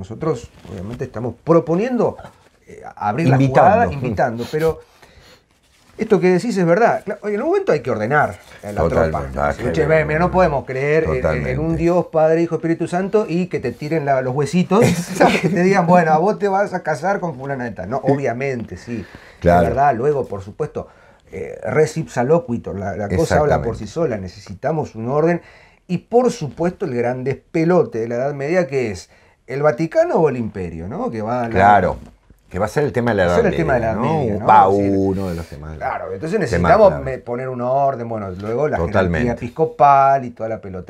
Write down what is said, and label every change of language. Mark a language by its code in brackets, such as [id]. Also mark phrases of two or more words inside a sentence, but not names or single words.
[es] Nosotros, obviamente, estamos proponiendo abrir la jugada, invitando, pero esto que decís es verdad. En un momento hay que ordenar la Totalmente. tropa. Che, mira, no podemos creer en un Dios, Padre, Hijo, Espíritu Santo y que te tiren los huesitos, que te digan, bueno, a vos te vas a casar con fulana de tal. No, obviamente, sí. Claro. Es verdad, luego, por supuesto, [la] res ipsa loquitur, [es] la cosa habla por sí sola, necesitamos un orden. Y por supuesto el gran despelote de la Edad Media, que es el Vaticano o el Imperio, ¿no? Que va Claro. Que va a ser el tema de la Edad Media, ¿no? Va uno de los temas. Claro, entonces necesitamos poner un orden, bueno, luego la jerarquía episcopal y toda la pelota.